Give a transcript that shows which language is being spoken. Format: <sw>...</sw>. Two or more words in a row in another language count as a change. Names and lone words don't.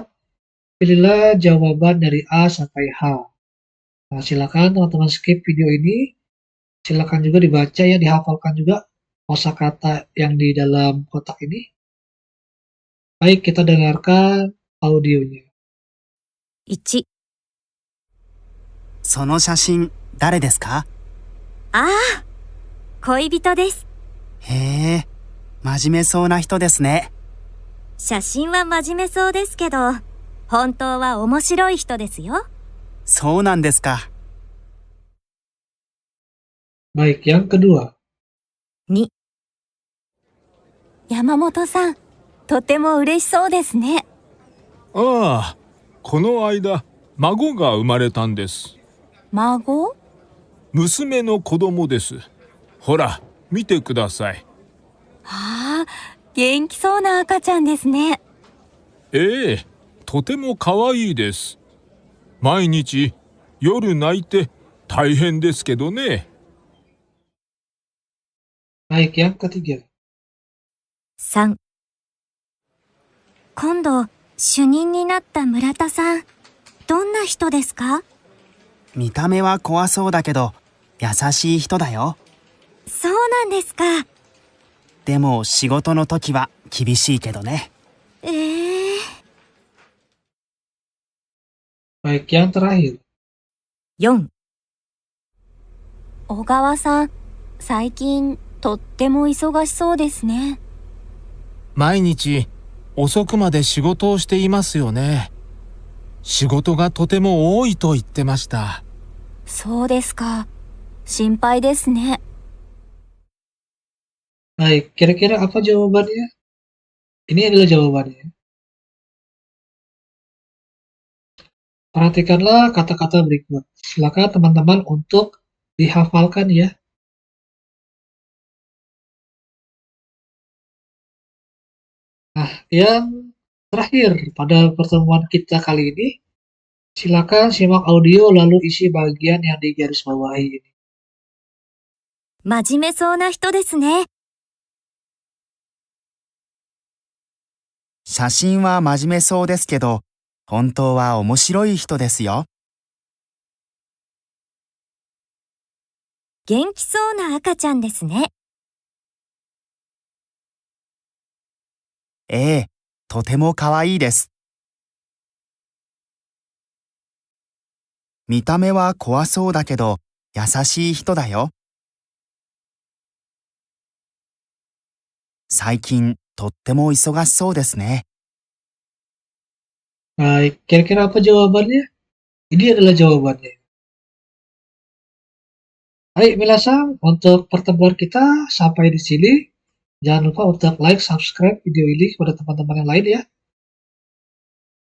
<id>Pilihlah jawaban dari A sampai H. Nah, silakan teman-teman skip video ini. Silakan juga dibaca ya, dihafalkan juga kosakata yang di dalam kotak ini. Baik, kita dengarkan audionya.</id> <ja>1、その写真、誰ですか？ああ、恋人です。へえ、真面目そうな人ですね。写真は真面目そうですけど、本当は面白い人ですよ。そうなんですか。</ja> <id>Baik, yang kedua.</id> <ja>2、山本さん、とても嬉しそうですね。ああ、この間、孫が生まれたんです。孫？娘の子供です。ほら、見てください。ああ、元気そうな赤ちゃんですね。ええ、とても可愛いです。毎日、夜泣いて大変ですけどね。</ja> <id>Baik, yang ketiga.</id> <ja>3、今度、主任になった村田さん、どんな人ですか？見た目は怖そうだけど、優しい人だよ。そうなんですか。でも仕事の時は厳しいけどね。</ja> <id>Baik, yang terakhir.</id> <ja>4、小川さん、最近とっても忙しそうですね。毎日、遅くまで仕事をしていますよね。仕事がとても多いと言ってました。そうですか。心配ですね。</ja> <id>Baik, kira-kira apa jawabannya? Ini adalah jawabannya. Perhatikanlah kata-kata berikut. Silakan teman-teman untuk dihafalkan ya. Nah, yang terakhir pada pertemuan kita kali ini, silakan simak audio lalu isi bagian yang digarisbawahi ini.</id> <ja>真面目そうな人ですね。写真は真面目そうですけど、本当は面白い人ですよ。元気そうな赤ちゃんですね。ええ、とても可愛いです。見た目は怖そうだけど、優しい人だよ。最近、とっても忙しそうですね。</ja> <id>Baik, kira-kira apa jawabannya? Ini adalah jawabannya. Baik, Minasang, untuk pertemuan kita sampai di sini. Jangan lupa untuk</id> <en>like, subscribe</en> <id>video ini kepada teman-teman yang lain ya.</id>